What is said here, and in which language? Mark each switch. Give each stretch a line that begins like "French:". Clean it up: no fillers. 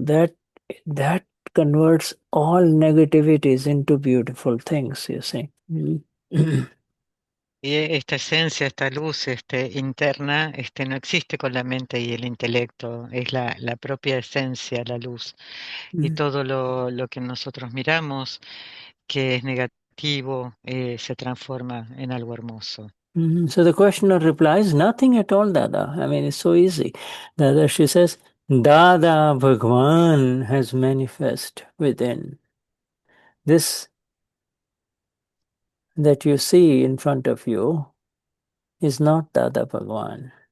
English: That converts all negativities into beautiful things, you see.
Spanish: Y esta esencia, esta luz interna, no existe con la mente y el intelecto, es la propia esencia, la luz. Y todo lo que nosotros miramos, que es negativo, se transforma en algo hermoso.
English: So the questioner replies, nothing at all, Dada. I mean, it's so easy. Dada, she says, Dada Bhagwan has manifest within. This that you see in front of you is not Dada Bhagwan.